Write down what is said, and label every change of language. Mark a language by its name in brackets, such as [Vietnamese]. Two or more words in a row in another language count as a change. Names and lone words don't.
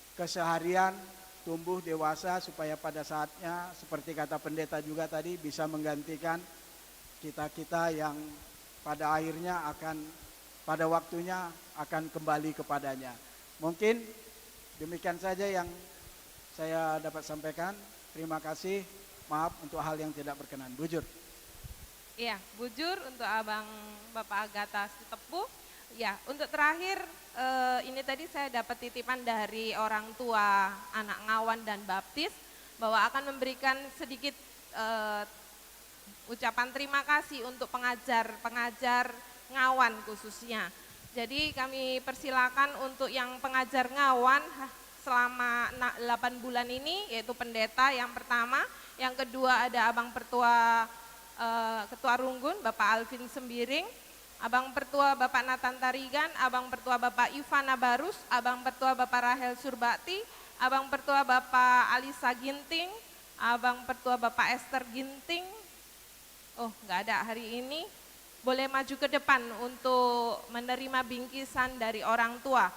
[Indonesian] keseharian tumbuh dewasa supaya pada saatnya seperti kata pendeta juga tadi bisa menggantikan kita-kita yang pada akhirnya pada waktunya akan kembali kepadanya. Mungkin demikian saja yang saya dapat sampaikan. Terima kasih. Maaf untuk hal yang tidak berkenan. Bujur. Iya, bujur untuk Abang Bapak Agatha Sitepu. Ya, untuk terakhir ini tadi saya dapat titipan dari orang tua anak Ngawan dan Baptis bahwa akan memberikan sedikit ucapan terima kasih untuk pengajar Ngawan khususnya. Jadi kami persilakan untuk yang pengajar Ngawan selama 8 bulan ini, yaitu pendeta yang pertama, yang kedua ada Abang Pertua Ketua Runggun Bapak Alvin Sembiring, Abang Pertua Bapak Nathan Tarigan, Abang Pertua Bapak Ivana Barus, Abang Pertua Bapak Rahel Surbakti, Abang Pertua Bapak Alisa Ginting, Abang Pertua Bapak Esther Ginting. Oh, nggak ada hari ini. Boleh maju ke depan untuk menerima bingkisan dari orang tua.